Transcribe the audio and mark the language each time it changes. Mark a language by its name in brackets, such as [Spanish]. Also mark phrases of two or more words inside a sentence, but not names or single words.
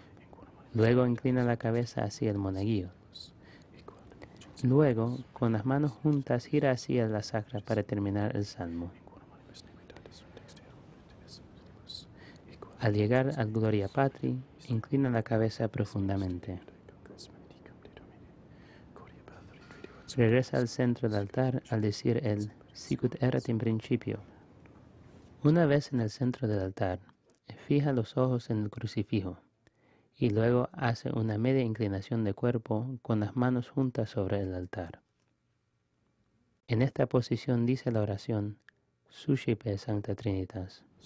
[Spanish] Luego inclina la cabeza hacia el monaguillo. Luego, con las manos juntas, gira hacia la sacra para terminar el salmo. Al llegar al Gloria Patri, inclina la cabeza profundamente. Regresa al centro del altar al decir el Sicut erat in principio. Una vez en el centro del altar, fija los ojos en el crucifijo y luego hace una media inclinación de cuerpo con las manos juntas sobre el altar. En esta posición dice la oración Suscipe Sancta Trinitas.